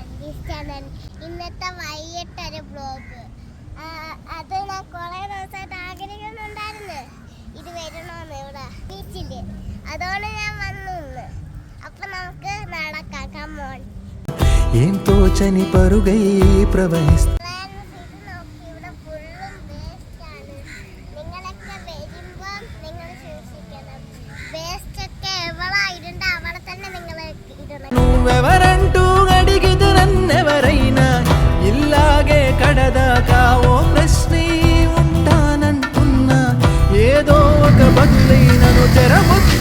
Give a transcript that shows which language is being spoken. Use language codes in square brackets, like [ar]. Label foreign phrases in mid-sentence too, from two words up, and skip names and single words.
[ml] ന്യൂസ് ചാനൽ ഇന്നത്തെ വൈകിട്ടൊരു ബ്ലോഗ്. അത് ഞാൻ കുറേ ദിവസമായിട്ട് ആഗ്രഹിക്കുന്നുണ്ടായിരുന്നു, ഇത് വരണമെന്ന് ഇവിടെ ബീച്ചിൽ. അതുകൊണ്ട് ഞാൻ വന്നു. അപ്പം നമുക്ക് നടക്കാം. കമോൺ. [te] ఏం తోచని పరుగై ప్రవహిస్తూ [ml] ഇവിടെ ഫുള്ളും വേസ്റ്റാണ്. നിങ്ങളൊക്കെ വരുമ്പോൾ നിങ്ങൾ സൂക്ഷിക്കണം. വേസ്റ്റൊക്കെ എവിടെ ഇടണ്ട അവിടെ തന്നെ നിങ്ങൾ ഇടണം. [te] నువ్వెవరంటూ అడిగిదు నన్నెవరైనా ఇల్లాగే కడదాకా ఓ ప్రశ్నే ఉంటానంటున్నా. ఏదో ఒక బదులైనను తెరము